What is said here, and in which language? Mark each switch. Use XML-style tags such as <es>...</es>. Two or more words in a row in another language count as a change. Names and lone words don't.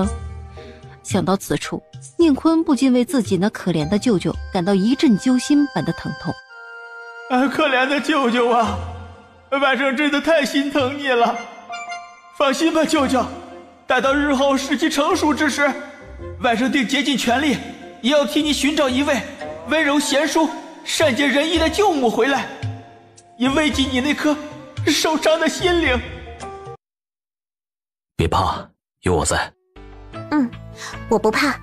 <zh>想到此處，寧坤不禁為自己那可憐的舅舅感到一陣揪心般的疼痛。可憐的舅舅啊，外甥真的太心疼你了。放心吧，舅舅，待到日後時機成熟之時，外甥定竭盡全力也要替你尋找一位溫柔賢淑、善解人意的舅母回來，以慰藉你那顆受傷的心靈。別怕，有我在。我不怕。</zh>